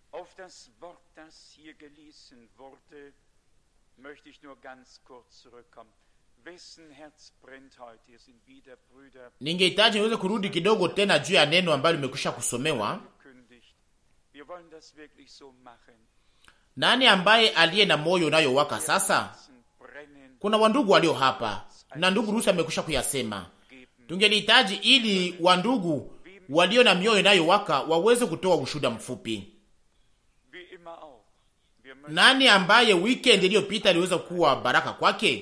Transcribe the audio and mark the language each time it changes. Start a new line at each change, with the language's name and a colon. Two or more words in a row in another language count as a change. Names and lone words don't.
German: Auf das Wort, das hier gelesen wurde, möchte ich nur ganz kurz zurückkommen. Wessen Herz brennt heute? Sind wieder Brüder.
Swahili: Ningehitaji niweze kurudi kidogo tena juu ya neno ambalo limekwisha kusomewa.
German: Wir wollen das wirklich so machen.
Swahili: Nani ambaye aliye na moyo unayowaka sasa? Kuna wandugu walio hapa na ndugu Rusi amekwisha kuyasema. Tungelihitaji ili wandugu walio na mioyo inayowaka waweze kutoa ushuhuda mfupi. Nani ambaye weekend iliyopita iliweza kuwa baraka kwake?